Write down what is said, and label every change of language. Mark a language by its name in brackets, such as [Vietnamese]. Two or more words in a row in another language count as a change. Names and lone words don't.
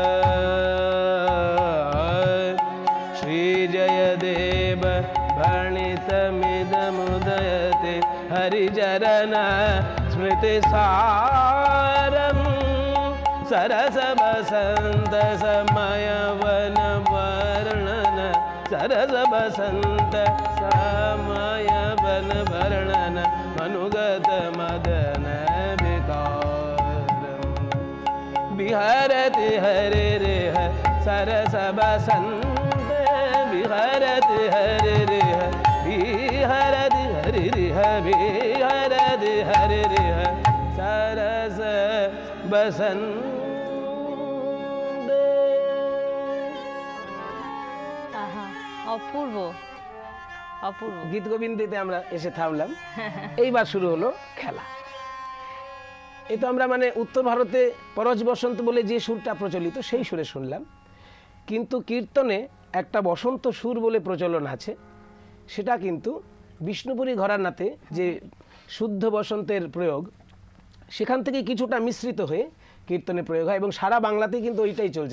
[Sanskrit] भणितमिदमुदयते हरिचरण स्मृतिसारं सरस बसंत समय वन वर्णन सरस बसंत समय वन वर्णन मनुगत मदन विकारं बिहरति हरे रेह सरस बसंत बिहरति हरे रेह बिहरति हरि रेह बिहरति हरे रेह सरस बसंत। [Bangla] অপূর্ব অপূর্ব। গীত গোবিন্দেতে আমরা এসে থামলাম, এইবার শুরু হলো খেলা। এই তো আমরা মানে উত্তর ভারতে পরশ বসন্ত বলে যে সুরটা প্রচলিত সেই সুরে শুনলাম, কিন্তু কীর্তনে একটা বসন্ত সুর বলে প্রচলন আছে, সেটা কিন্তু বিষ্ণুপুরী ঘরানাতে যে শুদ্ধ বসন্তের প্রয়োগ, সেখান থেকে কিছুটা মিশ্রিত হয়ে কীর্তনে প্রয়োগ হয়, এবং সারা বাংলাতেই কিন্তু ওইটাই চলছে।